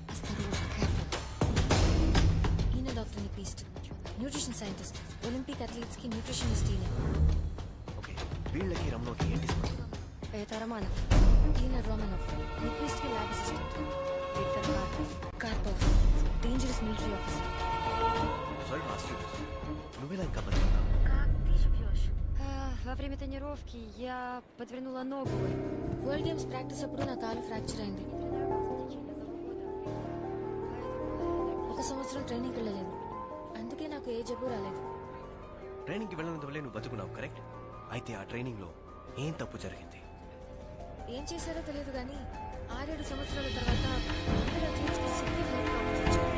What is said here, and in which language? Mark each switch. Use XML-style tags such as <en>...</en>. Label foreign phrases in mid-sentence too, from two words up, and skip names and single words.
<te>ఈయన డాక్టర్ నిక్విస్ట్,</te> <en>nutrition scientist, Olympic athletes</en> <te>కి న్యూట్రిషనిస్ట్ ఈయన. ఓకే, వీళ్ళకి రమణోకి ఏంటి సంబంధం? రమానవ్, ఈయన రోమనవ్, నిక్విస్ట్ కి</te> <en>lab assistant.</en> <te>కార్పవ్,</te> <en>dangerous military officer. Sorry to ask you this.</en> <te>నువ్వెలా ఇంకా బతుకున్నావు?</te> <ru>Как ты живешь? Во время тренировки я подвернула ногу.</ru> <en>World Games practice</en> <te>అప్పుడు నా కాలు ఫ్రాక్చర్ అయింది. ఒక సంవత్సరం ట్రైనింగ్ వెళ్ళలేదు, అందుకే నాకు ఏ జబ్బు రాలేదు. ట్రైనింగ్కి వెళ్ళినంత వల్లే నువ్వు బతుకున్నావు, కరెక్ట్? అయితే ఆ ట్రైనింగ్ లో ఏం తప్పు జరిగింది? ఏం చేశారో తెలియదు కానీ 6-7 సంవత్సరాల తర్వాత అందరూ అథ్లీట్స్ కి</te> <en>severe health problems</en> <te>వచ్చాయి.</te>